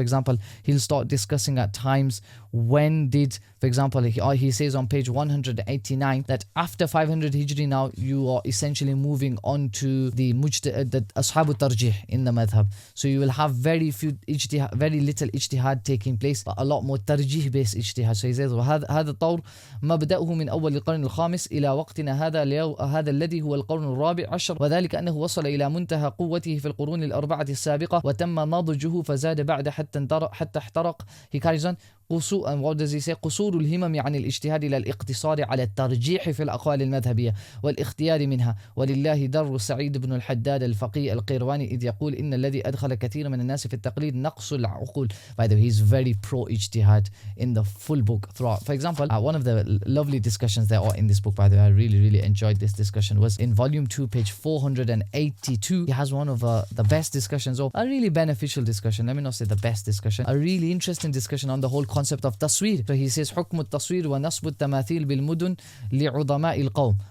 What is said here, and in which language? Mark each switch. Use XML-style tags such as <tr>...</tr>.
<en>For example, he'll start discussing at times when did, for example, he says on page 189 that after 500 Hijri now you are essentially moving on to the Ashabu Tarjih in the madhab. So you will have very little ijtihad taking place, but a lot more tarjih based ijtihad. So he says</en> <ar>هذا الطور مبدأه من أول القرن الخامس إلى وقتنا هذا الذي هو القرن الرابع عشر، وذلك أنه وصل إلى منتهى قوته في القرون الأربعة السابقة وتم نضجه فزاد بعد حتى احترق.</ar> <en>He carries on. and what does he say?</en> <ar>قصور الهمم عن الاجتهاد إلى الاقتصار على الترجيح في الأقوال المذهبية والاختيار منها. ولله در سعيد بن الحداد الفقيه القيرواني إذ يقول إن الذي أدخل كثير من الناس في التقليد نقص العقول.</ar> <en>By the way, he's very pro ijtihad in the full book throughout. For example, one of the lovely discussions there are in this book, by the way, I really enjoyed this discussion, was in volume 2, page 482. He has one of the best discussions, or a really beneficial discussion. Let me not say the best discussion, a really interesting discussion on the whole concept of taswir. So he says</en> <ar>حكم التصوير ونصب التماثيل بالمدن لعظماء القوم.</ar>